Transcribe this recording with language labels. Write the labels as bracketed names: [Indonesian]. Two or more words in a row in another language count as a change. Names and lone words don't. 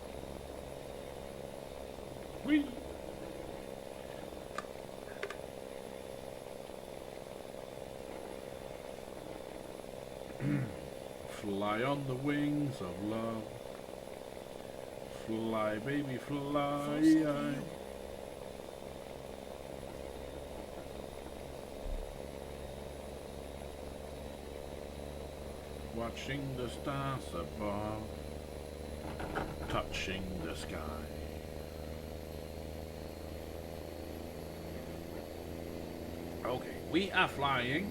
[English] Whee! Fly on the wings of love. Fly, baby, fly. [Danish] Fortsæt lige ud. [English] Watching the stars above, touching the sky. Okay, we are flying.